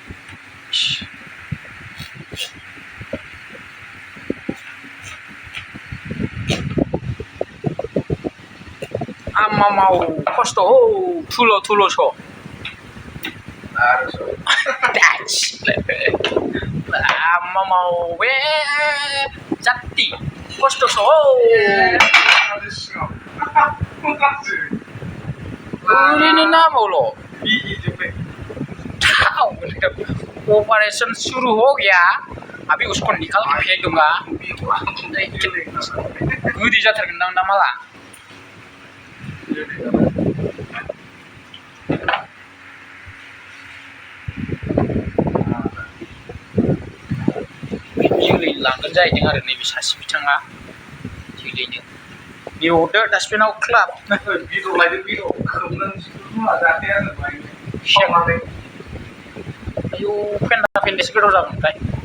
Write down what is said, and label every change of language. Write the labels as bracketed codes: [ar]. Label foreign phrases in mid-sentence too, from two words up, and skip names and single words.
[brx] आमामाव खस्थ' थुल' आमामाव बे जात्ति खस्थ' ओरैनो नामावल' [hi] ऑपरेशन शुरू हो गया अभी उसको निकाल के फेंक दूंगा [brx] गोदै जाथारगोनदां दा माला जोलै लांगोन जाहैदों आरो नैबे सासे बिथाङा जोलैनो बेहरदो डास्टबिनाव क्लाब आयौ फेन्दासो गोथाव जागोनथाय